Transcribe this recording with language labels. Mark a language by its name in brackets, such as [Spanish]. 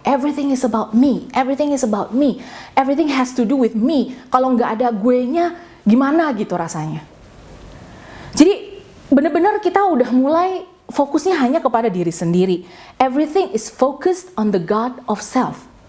[English] Everything is about me, everything is about me, everything has to do with me. [Indonesian] Kalau nggak ada gue-nya, gimana gitu rasanya. Jadi benar-benar kita udah mulai fokusnya hanya kepada diri sendiri. [English] Everything is focused on the God of self.